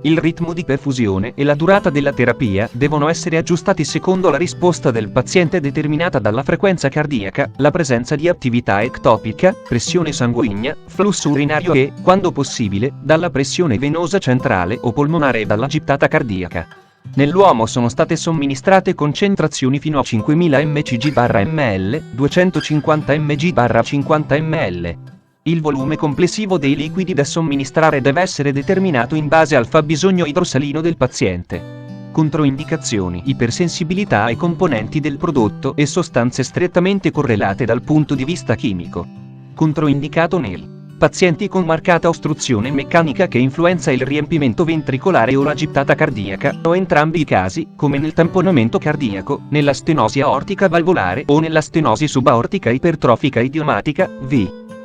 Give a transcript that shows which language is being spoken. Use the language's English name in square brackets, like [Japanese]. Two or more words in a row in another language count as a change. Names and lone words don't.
[Italian] Il ritmo di perfusione e la durata della terapia devono essere aggiustati secondo la risposta del paziente determinata dalla frequenza cardiaca, la presenza di attività ectopica, pressione sanguigna, flusso urinario e, quando possibile, dalla pressione venosa centrale o polmonare e dalla gittata cardiaca. Nell'uomo sono state somministrate concentrazioni fino a 5000 mcg/ml, 250 mg/50 ml. Il volume complessivo dei liquidi da somministrare deve essere determinato in base al fabbisogno idrosalino del paziente. Controindicazioni: ipersensibilità ai componenti del prodotto e sostanze strettamente correlate dal punto di vista chimico. Controindicato nel pazienti con marcata ostruzione meccanica che influenza il riempimento ventricolare o la gittata cardiaca, o entrambi i casi, come nel tamponamento cardiaco, nella stenosi aortica valvolare o nella stenosi subaortica ipertrofica idiomatica, v.